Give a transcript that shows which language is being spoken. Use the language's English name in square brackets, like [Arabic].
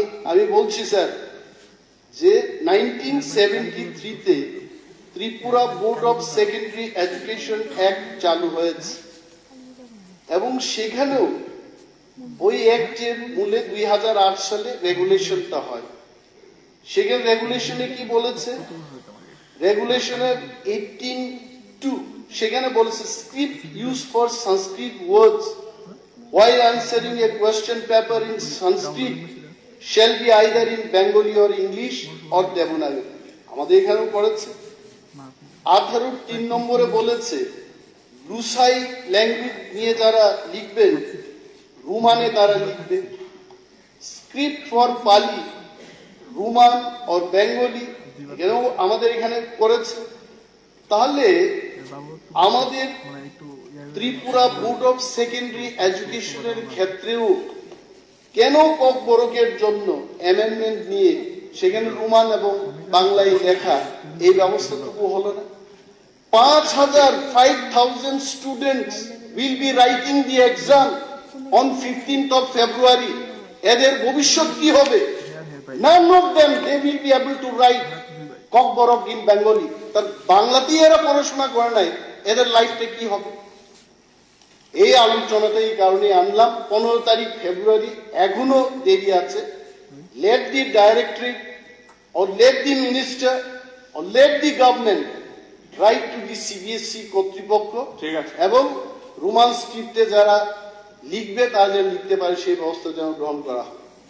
[Bangla] আমি বলছি স্যার যে 1973-তে Tripura board of secondary education act চালু হয়েছে এবং সেখানেও ওই অ্যাক্টের মূলে 2008 সালে রেগুলেশনটা হয়। সেখানে রেগুলেশনে কি বলেছে? রেগুলেশনের 18(2) সেখানে বলেছে [English] Script use for Sanskrit words while answering a question paper in Sanskrit shall be either in Bengali or English or Devanagari. [Bangla] আমাদের এখানেও করেছে। 18(3) নম্বরে বলেছে লুসাই ল্যাঙ্গুয়েজ নিয়ে যারা লিখবেন রোমানে তারা লিখবে। [English] script for Pali, Roman or Bengali [Bangla] এটাও আমাদের এখানে করেছে। তাহলে আমাদের ত্রিপুরা বোর্ড অফ সেকেন্ডারি এডুকেশনের ক্ষেত্রেও কেন kokborok-এর জন্য অ্যামেন্ডমেন্ট নিয়ে সেখানে রোমান এবং বাংলায় লেখা এই ব্যবস্থাটুকু হলো না? [English] 5,000 students will be writing the exam on 15th of February. [Bangla] এদের ভবিষ্যৎ কি হবে? [English] None of them they will be able to write kokborok in Bengali. [Bangla] তার বাংলাতেই এরা পড়াশোনা করে নাই, এদের লাইফটা কি হবে? এই আলোচনাটা এই কারণে আনলাম। 15 তারিখ ফেব্রুয়ারি, এখনো দেরি আছে। [English] let the directorate or let the minister or let the government write to the CBSE [Bangla] কর্তৃপক্ষ এবং রোমান স্ক্রিপ্টে যারা লিখবে তারা যেন লিখতে পারে সেই ব্যবস্থা যেন গ্রহণ করা হয়।